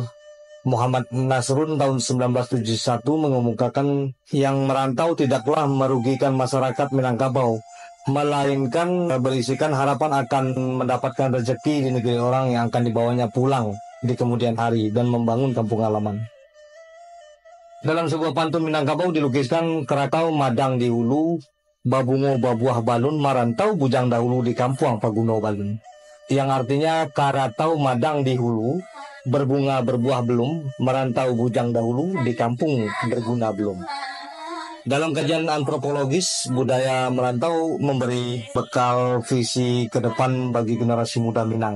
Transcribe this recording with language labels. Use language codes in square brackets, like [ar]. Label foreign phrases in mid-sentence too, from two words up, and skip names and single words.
[id] Muhammad Nasrun tahun 1971 mengemukakan yang merantau tidaklah merugikan masyarakat Minangkabau, melainkan berisikan harapan akan mendapatkan rezeki di negeri orang yang akan dibawanya pulang di kemudian hari dan membangun kampung halaman. Dalam sebuah pantun Minangkabau dilukiskan [min] keratau madang di hulu, babungo babuah balun, marantau bujang dahulu di kampung paguno balun. [id] Yang artinya karatau madang di hulu, berbunga berbuah belum, merantau bujang dahulu di kampung berguna belum. Dalam kajian antropologis, budaya merantau memberi bekal visi ke depan bagi generasi muda Minang.